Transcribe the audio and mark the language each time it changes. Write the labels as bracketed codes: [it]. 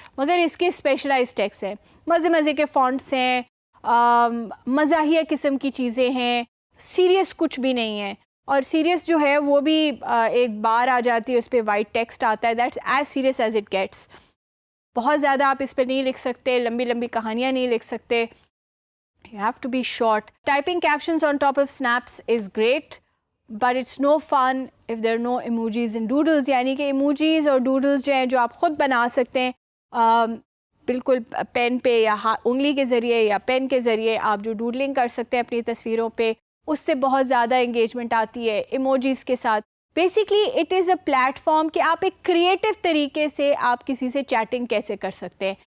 [ur] مگر اس کے specialize text ہیں، مزے کے فونٹس ہیں، مزاحیہ قسم کی چیزیں ہیں، سیریس کچھ بھی نہیں ہے. اور سیریس جو ہے وہ بھی ایک بار آ جاتی ہے، اس پہ وائٹ ٹیکسٹ آتا ہے، [en] That's as serious as it gets. [ur] بہت زیادہ آپ اس پہ نہیں لکھ سکتے، لمبی کہانیاں نہیں لکھ سکتے. [en] You have to be short. Typing captions on top of snaps is great, but it's no fun if there are no emojis and doodles. [ur] یعنی کہ emojis اور doodles جو ہیں جو آپ خود بنا سکتے ہیں بالکل پین پہ یا انگلی کے ذریعے یا پین کے ذریعے آپ جو ڈوڈلنگ کر سکتے ہیں اپنی تصویروں پہ، اس سے بہت زیادہ انگیجمنٹ آتی ہے. ایموجیز کے ساتھ [en] basically it is a platform [ur] کہ آپ ایک کریٹو طریقے سے آپ کسی سے چیٹنگ کیسے کر سکتے ہیں.